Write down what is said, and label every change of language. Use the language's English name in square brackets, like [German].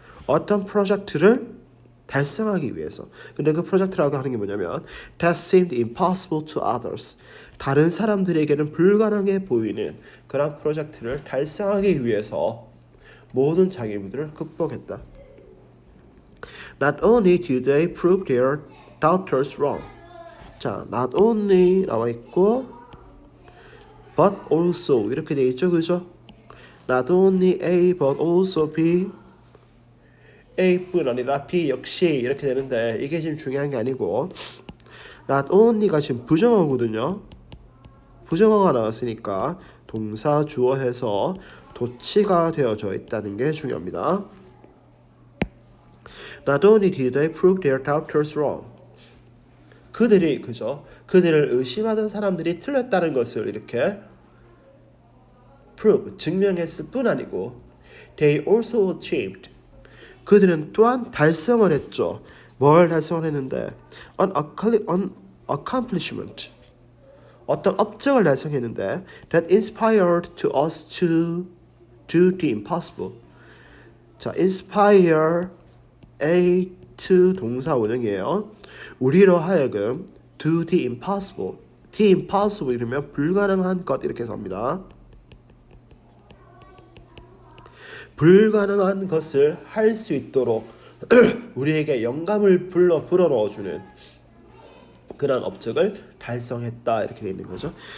[Korean] 어떤 프로젝트를 달성하기 위해서. 근데 그 프로젝트라고 하는 게 뭐냐면 [English] that seemed impossible to others. [Korean] 다른 사람들에게는 불가능해 보이는 그런 프로젝트를 달성하기 위해서 모든 장애물들을 극복했다. [English] Not only did they prove their doubters wrong. [Korean] 자, not only 나와 있고 but also 이렇게 돼 있죠, 그죠? [English] Not only A but also B. [Korean] A뿐 아니라 B 역시 이렇게 되는데 이게 지금 중요한 게 아니고 not only가 지금 부정어거든요. 부정어가 나왔으니까 동사 주어해서 도치가 되어져 있다는 게 중요합니다. [English] Not only did they prove their doubters wrong. [Korean] 그들이 그죠? 그들을 의심하던 사람들이 틀렸다는 것을 이렇게 prove 증명했을 뿐 아니고 [English] they also achieved. [Korean] 그들은 또한 달성을 했죠. 뭘 달성을 했는데 [English] an accomplishment. [Korean] 어떤 업적을 달성했는데 [English] that inspired to us to do the impossible. [Korean] 자, inspire A to 동사 원형이에요. 우리로 하여금 [English] do the impossible. [Korean] The impossible 이러면 불가능한 것 이렇게 해서 합니다. 불가능한 것을 할 수 있도록 우리에게 영감을 불어넣어주는 그런 업적을 달성했다 이렇게 되어 있는 거죠.